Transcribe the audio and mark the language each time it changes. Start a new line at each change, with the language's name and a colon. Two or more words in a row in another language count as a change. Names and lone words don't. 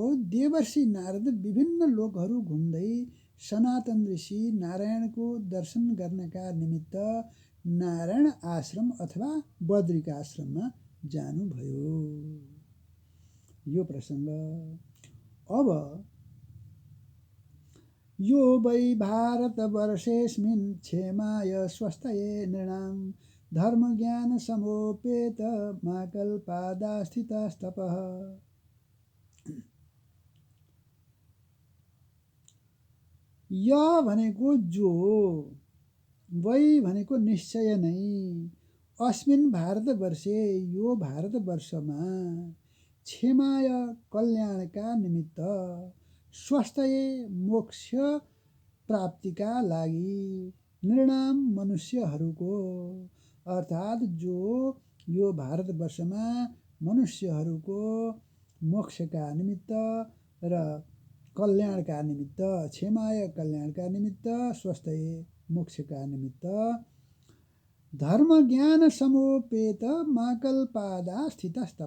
Nepali: देवर्षि नारद विभिन्न लोकहरू घुम्दै सनातन ऋषि नारायणको दर्शन गर्नका निमित्त नारायण आश्रम अथवा बद्रिकाश्रममा जानुभयो। यो प्रसङ्ग।
Sanskrit: अब यो वै भारतवर्षेऽस्मिन् क्षेमाय स्वस्थये नृणां धर्मज्ञान समोपेत माकल्पादास्थितस्तपः।
Nepali: य भनेको जो, वै भनेको निश्चय नै,
Sanskrit: अस्मिन् भारतवर्षे यो
Nepali: भारतवर्षमा क्षेमाय कल्याणका निमित्त स्वास्थ्य मोक्ष प्राप्तिका लागि नृणाम मनुष्यहरूको अर्थात् जो यो भारतवर्षमा मनुष्यहरूको मोक्षका निमित्त र कल्याणका निमित्त क्षेमाय कल्याणका निमित्त स्वास्थ्य मोक्षका निमित्त
Sanskrit: धर्म ज्ञान समोपेत माकल्पादा स्थितस्तप।